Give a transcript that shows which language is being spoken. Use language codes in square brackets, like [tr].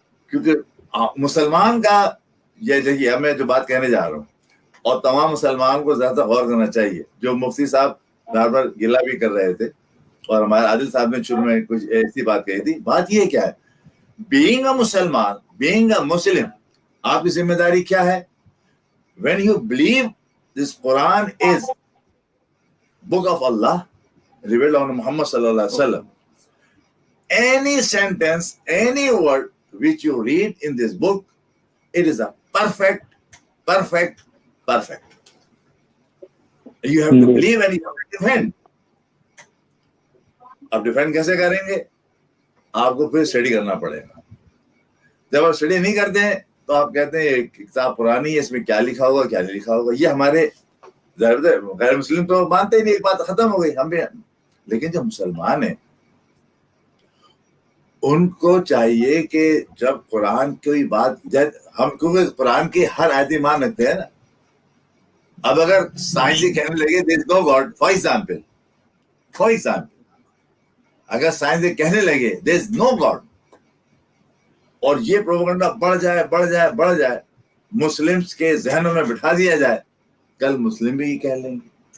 [hi] क्योंकि मुसलमान का ये देखिए, मैं जो बात कहने जा रहा हूँ, और तमाम मुसलमान को ज्यादा गौर करना चाहिए, जो मुफ्ती साहब बार बार गिला भी कर रहे थे, और हमारे आदिल साहब ने शुरू में कुछ ऐसी बात कही थी। बात ये क्या है, [en] being a Musalman, being a Muslim, [hi] आपकी जिम्मेदारी क्या है? [en] When you believe this Quran is book of Allah, revealed on Muhammad sallallahu alaihi wasallam, any sentence, any word which you read in this book, it is a perfect. You have to believe and you have to defend. [hi] अब defend कैसे करेंगे? आपको फिर study करना पड़ेगा। जब आप study नहीं करते हैं तो आप कहते हैं किताब पुरानी है, इसमें क्या लिखा होगा क्या नहीं लिखा होगा। ये हमारे गैर मुस्लिम तो मानते ही नहीं, एक बात खत्म हो गई हम भी। लेकिन जो मुसलमान है उनको चाहिए कि जब कुरान की बात, हम क्योंकि कुरान की हर आयत मान रखते हैं ना, अब अगर साइंस ही कहने लगे [en] there is no God, [hi] for example अगर साइंस ये कहने लगे देयर इज नो गॉड, और ये प्रोपेगेंडा बढ़ जाए, मुस्लिम्स के जहनों में बिठा दिया जाए, कल मुस्लिम भी कह लेंगे।